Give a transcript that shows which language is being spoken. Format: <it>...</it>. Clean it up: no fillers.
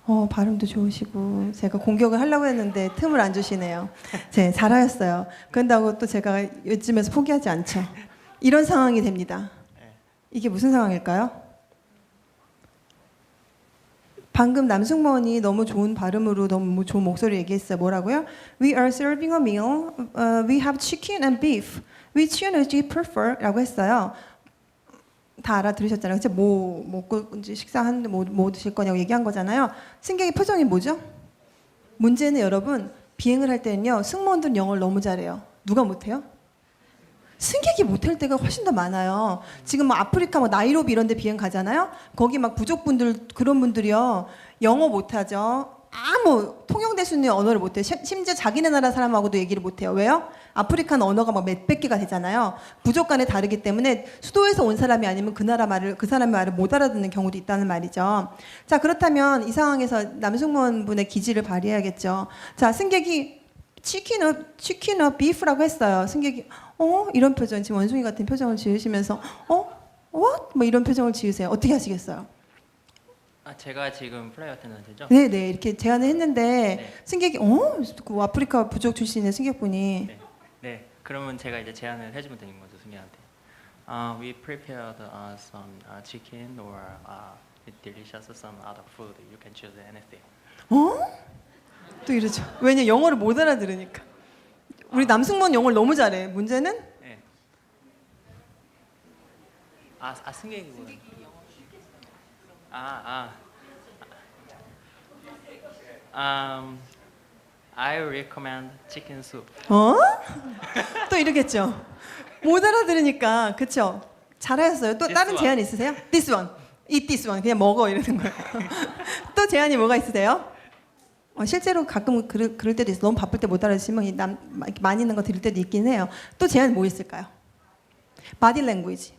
<ko>발음도 좋으시고 제가 공격을 하려고 했는데 틈을 안 주시네요. 네, 잘하셨어요. 그런다고 또 제가 요즘에서 포기하지 않죠. 이런 상황이 됩니다. 이게 무슨 상황일까요? 방금 남승무원이 너무 좋은 발음으로 너무 좋은 목소리 얘기했어요. 뭐라고요?</ko> <en>We are serving a meal. We have chicken and beef. Which one would you prefer?</en> <ko>라고 했어요. 다 알아들으셨잖아요. 그치? 뭐 먹고 이제 식사하는데 뭐 드실 거냐고 얘기한 거잖아요. 승객의 표정이 뭐죠? 문제는 여러분 비행을 할 때는요. 승무원들은 영어를 너무 잘해요. 누가 못해요? 승객이 못할 때가 훨씬 더 많아요. 지금 뭐 아프리카 뭐 나이로비 이런 데 비행 가잖아요. 거기 막 부족분들 그런 분들이요. 영어 못하죠. 아무 통용될 수 있는 언어를 못해요. 심지어 자기네 나라 사람하고도 얘기를 못해요. 왜요? 아프리카는 언어가 막 몇백 개가 되잖아요. 부족 간에 다르기 때문에 수도에서 온 사람이 아니면 그 나라 말을 그 사람의 말을 못 알아듣는 경우도 있다는 말이죠. 자, 그렇다면 이 상황에서 남승무원 분의 기지를 발휘해야겠죠. 자, 승객이 치킨어 비프라고 했어요. 승객이 이런 표정, 지금 원숭이 같은 표정을 지으시면서 what? 뭐 이런 표정을 지으세요. 어떻게 하시겠어요? 제가 지금 플라이 어텐던트죠? 네, 이렇게 제안을 했는데 네. 승객이 그 아프리카 부족 출신의 승객분이 네. 그러면 제가 이제 제안을 해주면 되는 거죠, 승객한테.</ko> <en>We prepared some chicken or delicious some other food. You can choose anything.</en> <ko>또 이러죠. 왜냐 영어를 못 알아들으니까. 우리 남승무원 영어를 너무 잘해. 문제는 네. 승객이 뭐예요?</ko> <en>I recommend chicken soup.</en> <ko>또 이러겠죠. 못 알아들으니까 그렇죠. 잘하셨어요. 또</ko> <en>This</en> <ko>다른</ko> <en>one.</en> <ko>제안 있으세요?</ko> <en>This one, eat this one.</en> <ko>그냥 먹어 이러는 거예요. 또 제안이 뭐가 있으세요? 실제로 가끔 그럴 때도 있어. 너무 바쁠 때 못 알아듣으면 이렇게 많이 있는 거 들을 때도 있긴 해요. 또 제안 뭐 있을까요? 바디 랭귀지.</ko>